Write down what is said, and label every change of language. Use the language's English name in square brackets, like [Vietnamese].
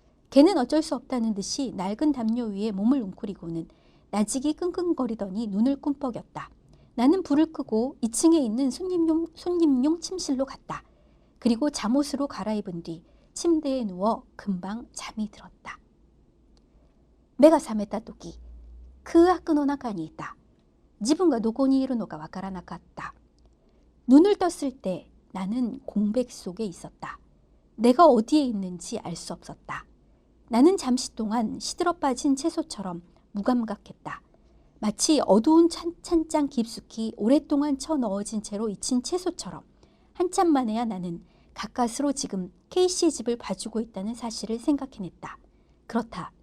[Korean] 걔는 어쩔 수 없다는 듯이 낡은 담요 위에 몸을 웅크리고는 나직이 끙끙거리더니 눈을 꿈뻑였다. 나는 불을 끄고 2층에 있는 손님용 침실로 갔다. 그리고 잠옷으로 갈아입은 뒤 침대에 누워 금방 잠이 들었다. 내가 [Japanese] 覚めた時、空白の中にいた。自分がどこにいるのかわからなかった。 [Korean] 눈을 떴을 때 나는 공백 속에 있었다. 내가 어디에 있는지 알 수 없었다. 나는 잠시 동안 시들어 빠진 채소처럼 무감각했다. 마치 어두운 찬장 깊숙이 오랫동안 쳐넣어진 채로 잊힌 채소처럼 한참 만에야 나는 가까스로 지금 K씨의 집을 봐주고 있다는 사실을 생각해냈다. 그렇다.